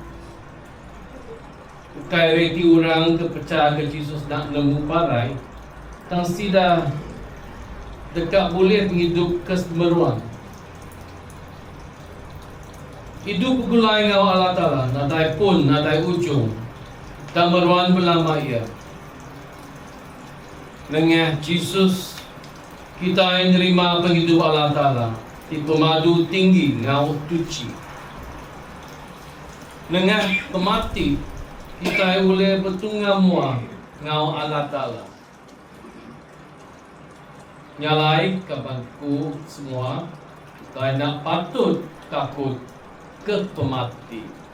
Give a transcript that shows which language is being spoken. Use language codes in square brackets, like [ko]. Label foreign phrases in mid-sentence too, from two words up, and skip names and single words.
[iba] Kai reti orang kepercaya ke Yesus nak nemu parai tang sida dekat boleh menghidup kesemeruan. Hidup gulai ngau Allah Ta'ala nadai pun nadai ujung dan meruan belama ia. Dengan Yesus kita yang menerima penghidup Allah Ta'ala di pemadu tinggi ngau tuci. Dengan pemati kita boleh bertunggang mua ngau Allah Ta'ala. Nyalai kapanku semua kita nak patut takut ke pemati.